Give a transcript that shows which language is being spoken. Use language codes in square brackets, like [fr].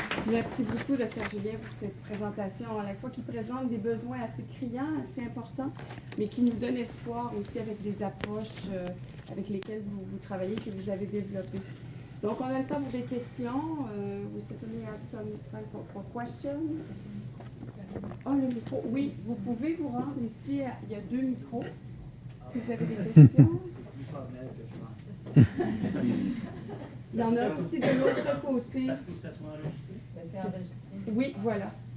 [fr] Merci beaucoup, Dr. Julien, pour cette présentation, à la fois qui présente des besoins assez criants, assez importants, mais qui nous donne espoir aussi avec des approches avec lesquelles vous travaillez, que vous avez développées. Donc, on a le temps pour des questions. [en] We certainly have some time for questions. [fr] Oh, le micro. Oui, vous pouvez vous rendre ici. Il y a 2 micros. Si vous avez des questions. Il y en a aussi de l'autre côté. C'est enregistré. Oui, voilà.